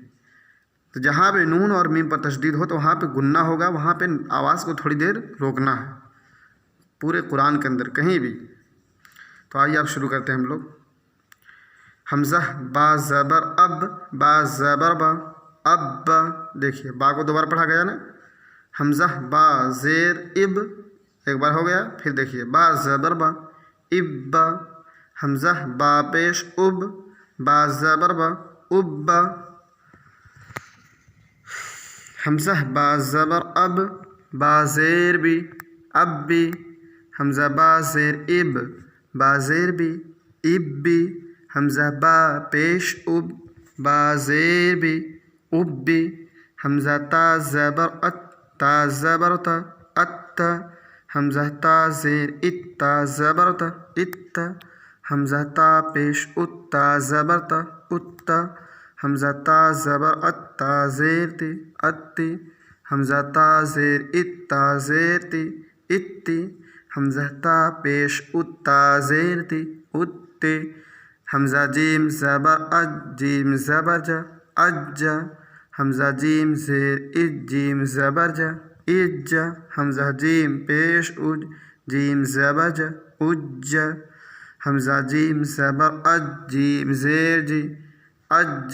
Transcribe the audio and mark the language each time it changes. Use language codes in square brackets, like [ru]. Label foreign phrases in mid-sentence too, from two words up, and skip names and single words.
[ur] تو جہاں پہ نون اور میم پر تشدید ہو تو وہاں پہ گنہ ہوگا، وہاں پہ آواز کو تھوڑی دیر روکنا ہے، پورے قرآن کے اندر کہیں بھی۔ تو آئیے آپ شروع کرتے ہیں ہم لوگ۔ حمزہ با زبر اب، با زبر با، اب با۔ دیکھیے با کو 2 بار پڑھا گیا نا۔ حمزہ با زیر اب، ایک بار ہو گیا۔ پھر دیکھیے با زبر با، اب با۔ حمزہ با پیش اب، با زبر با، اب با۔ حمزہ با زبر اب، با زیر بی، اب بی۔ حمزہ با زیر اب، با زیر بی، اب بی۔ حمزہ با پیش اب، با زیر بی، اب بی۔ حمزہ تا زبر ات، تا زبر تا، ات۔ حمزہ تا زیر ات، تا زبر تا، ات۔ حمزہ تا پیش ات، تا زبر تا، ات۔ حمزہ تا زبر ات، تا زیر تی، ات۔ حمزہ تا زیر ات، تا زیر تی، ات۔ حمزہ تا پیش ات، تا زیر تی، ات۔ حمزہ جیم زبر اج، جیم زبر جا، اج۔ حمزہ جیم زیر اج، جیم زبر جا، اج۔ حمزہ جیم پیش اج، جیم زبر جا، اج۔ حمزہ جیم زبر اج، جیم زیر جی، اج۔